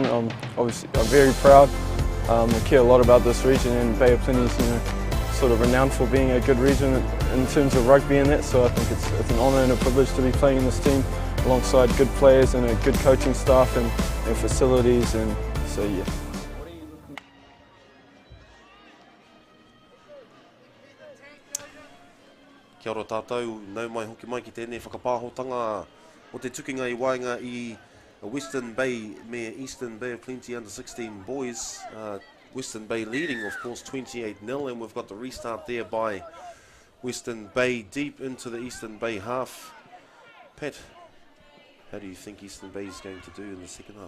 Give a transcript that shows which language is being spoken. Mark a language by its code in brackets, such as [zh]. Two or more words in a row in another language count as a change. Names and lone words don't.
[en] Obviously I'm very proud. I care a lot about this region, and Bay of Plenty is sort of renowned for being a good region in terms of rugby and that, so I think it's an honour and a privilege to be playing in this team alongside good players and a good coaching staff and facilities, and so yeah. [mi] Kia ora tātou, nau mai hoki mai ki tēnei whakapāhotanga o te tukinga I wainga I Western Bay me Eastern Bay of Plenty [en] under 16 boys. Western Bay leading, of course, 28-0, and we've got the restart there by Western Bay deep into the Eastern Bay half. Pat, how do you think Eastern Bay is going to do in the second half?